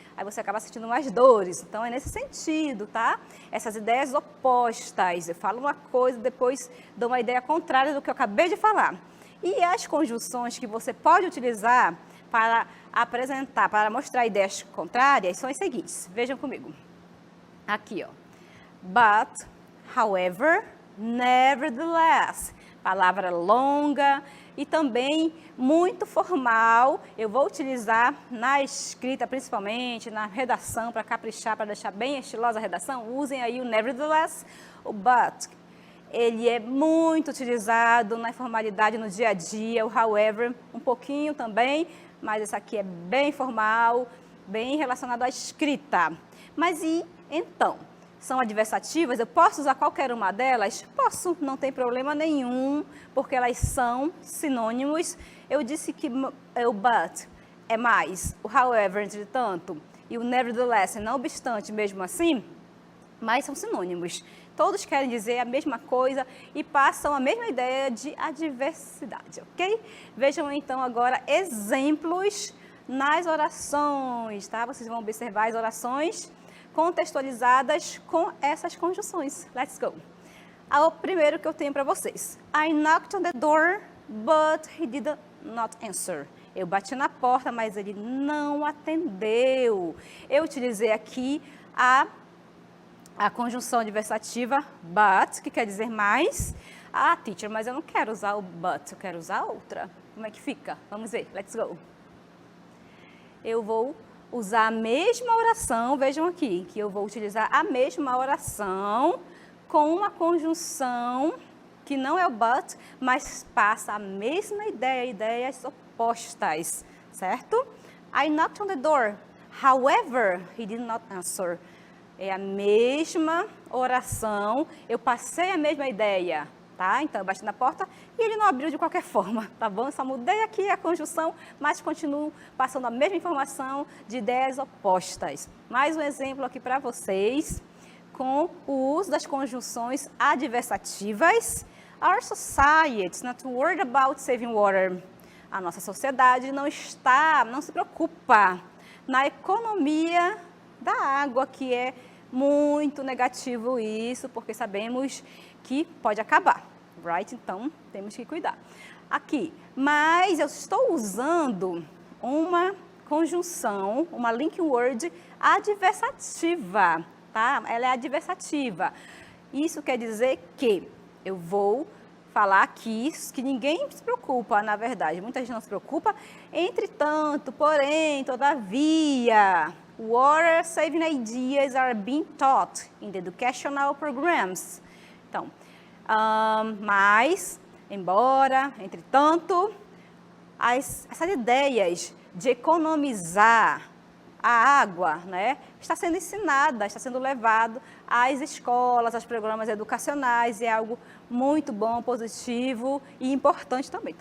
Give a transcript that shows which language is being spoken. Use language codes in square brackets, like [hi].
[pt] aí você acaba sentindo mais dores. Então, é nesse sentido, tá? Essas ideias opostas. Eu falo uma coisa, depois dou uma ideia contrária do que eu acabei de falar. E as conjunções que você pode utilizar para apresentar, para mostrar ideias contrárias, são as seguintes. Vejam comigo. Aqui, ó. [en] But, however, nevertheless. [pt] Palavra longa e também muito formal. Eu vou utilizar na escrita, principalmente, na redação, para caprichar, para deixar bem estilosa a redação. Usem aí o nevertheless, o but. Ele é muito utilizado na informalidade no dia a dia, o however, um pouquinho também, mas esse aqui é bem formal, bem relacionado à escrita. Mas e então? São adversativas, eu posso usar qualquer uma delas? Posso, não tem problema nenhum, porque elas são sinônimos. Eu disse que o but é mais, o however, entretanto, e o nevertheless, não obstante, mesmo assim, mas são sinônimos. Todos querem dizer a mesma coisa e passam a mesma ideia de adversidade, ok? Vejam então agora exemplos nas orações, tá? Vocês vão observar as orações contextualizadas com essas conjunções. [en] Let's go. [pt] O primeiro que eu tenho para vocês. [en] I knocked on the door, but he did not answer. [pt] Eu bati na porta, mas ele não atendeu. Eu utilizei aqui a conjunção adversativa but, que quer dizer mais. Ah, teacher, mas eu não quero usar o but, eu quero usar outra. Como é que fica? Vamos ver. [en] Let's go. [pt] Eu vou usar a mesma oração, vejam aqui, que eu vou utilizar a mesma oração com uma conjunção que não é o but, mas passa a mesma ideia, ideias opostas, certo? [en] I knocked on the door, however, he did not answer. [pt] É a mesma oração, eu passei a mesma ideia, tá? Então, eu bati na porta e ele não abriu de qualquer forma, tá bom? Eu só mudei aqui a conjunção, mas continuo passando a mesma informação de ideias opostas. Mais um exemplo aqui para vocês, com o uso das conjunções adversativas. [en] Our society is not worried about saving water. [pt] A nossa sociedade não se preocupa na economia da água, que é muito negativo isso, porque sabemos que pode acabar, right? Então, temos que cuidar. Aqui, mas eu estou usando uma conjunção, uma linking word adversativa, tá? Ela é adversativa. Isso quer dizer que eu vou falar aqui que ninguém se preocupa, na verdade. Muita gente não se preocupa. Entretanto, porém, todavia, [en] water saving ideas are being taught in the educational programs. [pt] Então, mas, embora, entretanto, essas ideias de economizar a água, né, está sendo ensinada, está sendo levado às escolas, aos programas educacionais, e é algo muito bom, positivo e importante também.